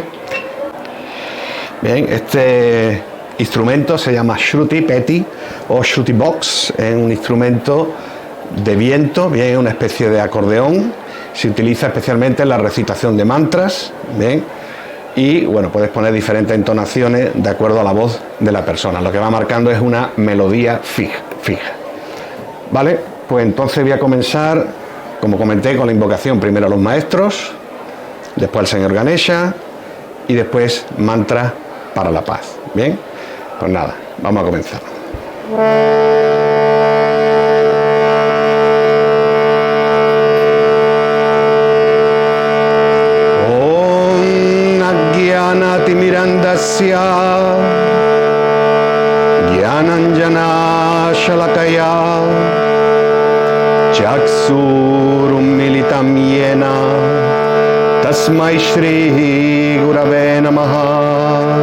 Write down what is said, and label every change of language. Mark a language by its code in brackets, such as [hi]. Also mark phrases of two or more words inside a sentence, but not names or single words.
[es] Bien, este instrumento se llama Shruti Peti o Shruti Box, es un instrumento de viento, bien, es una especie de acordeón, se utiliza especialmente en la recitación de mantras, bien, y bueno, puedes poner diferentes entonaciones de acuerdo a la voz de la persona, lo que va marcando es una melodía fija, ¿vale? Pues entonces voy a comenzar, como comenté, con la invocación primero a los maestros, después al señor Ganesha y después mantra para la paz. Bien, pues nada, vamos a comenzar. [sa] Om Ajnanati Mirandasya Jnananjana Shalakaya Chaksurum Militam Yena Tasmai Shri Gurave Namaha.